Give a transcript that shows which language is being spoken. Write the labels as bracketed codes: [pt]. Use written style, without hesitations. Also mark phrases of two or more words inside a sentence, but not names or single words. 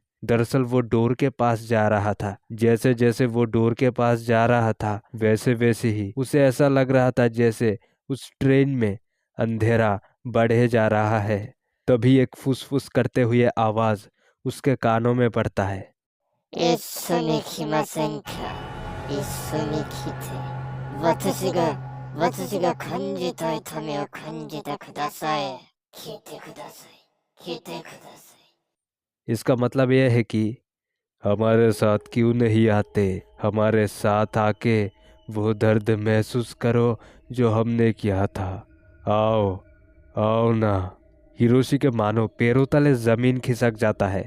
[hi] दरअसल वो डोर के पास जा रहा था। जैसे जैसे वो डोर के पास जा रहा था वैसे वैसे ही उसे ऐसा लग रहा था जैसे उस ट्रेन में अंधेरा बढ़े जा रहा है। तभी एक फुसफुस करते हुए आवाज उसके कानों में पड़ता है। [ja] 一緒に来ませんか。一緒に来て、私が感じた痛みを感じてください。聞いてください。聞いてください。 [hi] इसका मतलब यह है कि हमारे साथ क्यों नहीं आते, हमारे साथ आके वो दर्द महसूस करो जो हमने किया था। आओ आओ ना। हिरोशी के मानो पैरों तले जमीन खिसक जाता है।